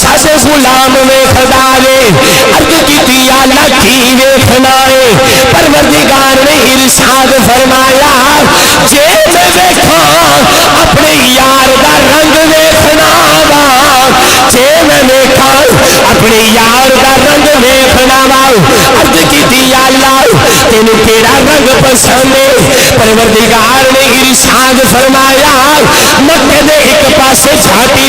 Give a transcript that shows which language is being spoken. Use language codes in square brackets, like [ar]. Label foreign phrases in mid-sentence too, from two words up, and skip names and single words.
[pa] غلام ویکھدا وے عرض کیتی یا اللہ کی ویکھنا ہے پروردگار نے ارشاد فرمایا جے میں ویکھاں اپنے یار دا رنگ ویکھنا وا جے میں ویکھاں اپنے یار دا رنگ ویکھنا وا عرض کیتی یا اللہ تینوں کیڑا رنگ پسند ہے پروردگار نے ارشاد فرمایا مکے دے ایک پاسے جھاٹی